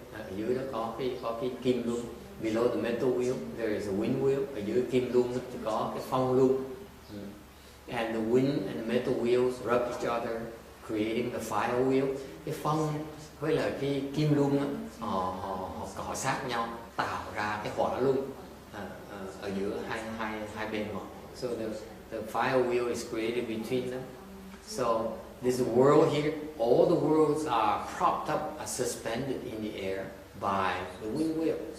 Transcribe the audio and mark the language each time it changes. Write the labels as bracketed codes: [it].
[vi] Ở dưới đó có cái kim luân. [en] Below the metal wheel, there is a wind wheel. [vi] Ở dưới kim luân thì có cái phong luân. [en] And the wind and the metal wheels rub each other, creating the fire wheel. [vi] Cái phong với lại cái kim luân á, họ cọ sát nhau tạo ra cái hỏa luân ở giữa hai bên họ. [en] So the fire wheel is created between them. So this world here, all the worlds are propped up, are suspended in the air by the wind wheel.